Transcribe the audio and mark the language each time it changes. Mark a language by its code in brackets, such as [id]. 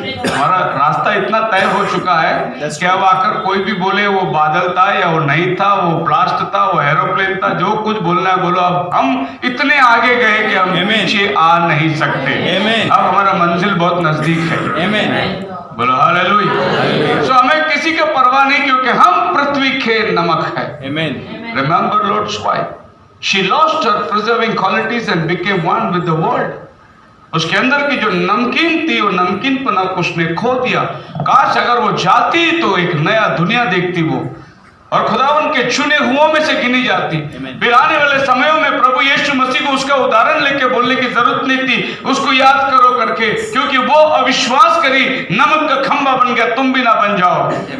[hi] हमारा रास्ता इतना तय हो चुका है कि अब आकर कोई भी बोले वो बादल था या वो नहीं था, वो ब्लास्ट था, वो एरोप्लेन था, जो कुछ बोलना है बोलो। अब हम इतने आगे गए कि हम [en] Amen. [hi] पीछे आ नहीं सकते। [en] Amen. [hi] अब हमारा मंजिल बहुत नजदीक है। [en] Amen. [hi] बोलो हालेलुया। सो हमें किसी का परवाह नहीं, क्योंकि हम पृथ्वी के नमक है। [en] Amen. Remember Lord's wife. She lost her preserving qualities and became one with the world. [hi] उसके अंदर की जो नमकीन थी, वो नमकीनपना को उसने खो दिया। काश अगर वो जाती तो एक नया दुनिया देखती वो, और खुदावन के चुने हुओं में से गिनी जाती। फिर आने वाले समयों में प्रभु यीशु मसीह को उसका उदाहरण लेके बोलने की जरूरत नहीं थी, उसको याद करो करके, क्योंकि वो अविश्वास करी, नमक का खंभा बन गया, तुम भी ना बन जाओ।